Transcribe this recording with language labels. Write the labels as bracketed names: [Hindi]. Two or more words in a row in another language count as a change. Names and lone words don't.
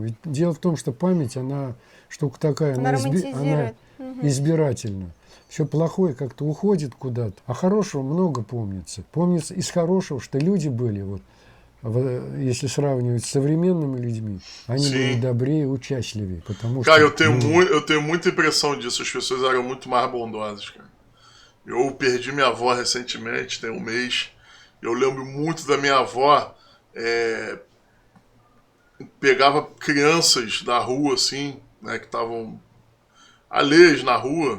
[Russian] Ведь дело в том, что память, она штука такая, Она романтизирует. она избирательна. Все плохое как-то уходит куда-то, а хорошего много помнится. Помнится из хорошего, что люди были, вот, если sравнивать с современными людьми, они были добрее e участливее, потому [Portuguese] Cara, что... eu tenho muita impressão disso. As pessoas eram muito mais bondosas, cara. Eu perdi minha avó recentemente, tem um mês. Eu lembro muito da minha avó. Pegava crianças da rua, assim, né, que estavam alheias na rua.